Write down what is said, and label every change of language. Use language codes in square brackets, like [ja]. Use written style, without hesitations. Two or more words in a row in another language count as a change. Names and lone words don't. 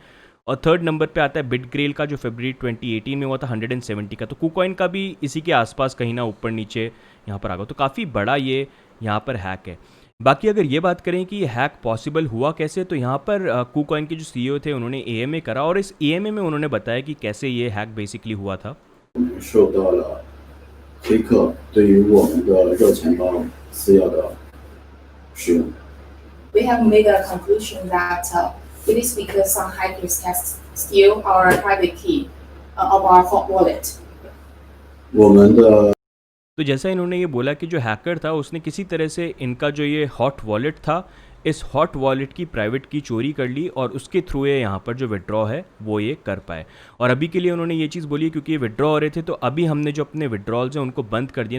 [hi] और [en] third number [hi] पे आता है बिटग्रेल का, जो फरवरी 2018 में हुआ था 170 का। तो कुकॉइन का भी इसी के आसपास कहीं ना ऊपर नीचे यहाँ पर आ गया। तो काफ़ी बड़ा ये यहाँ पर हैक है। बाकी अगर ये बात करें कि ये [en] hack possible [hi] हुआ कैसे, तो यहाँ पर कुकॉइन के जो सीईओ थे उन्होंने एएमए करा, और इस एएमए में उन्होंने बताया कि कैसे ये [en] hack basically [hi] हुआ था। [zh] 受到了黑客对于我们的热钱包私钥的使用。 [en] We have made a conclusion that it is because some hackers can steal our private key of our hot wallet. [zh] 我们的 [hi] तो जैसा इन्होंने ये बोला कि जो हैकर था उसने किसी तरह से इनका जो ये [en] hot wallet [hi] था, इस [en] hot wallet [hi] की [en] private key [hi] चोरी कर ली, और उसके थ्रू ये यहाँ पर जो विड्रॉ है वो ये कर पाए। और अभी के लिए उन्होंने ये चीज़ बोली क्योंकि ये विड्रॉ हो रहे थे, तो अभी हमने जो अपने विड्रॉल्स हैं उनको बंद कर दिए।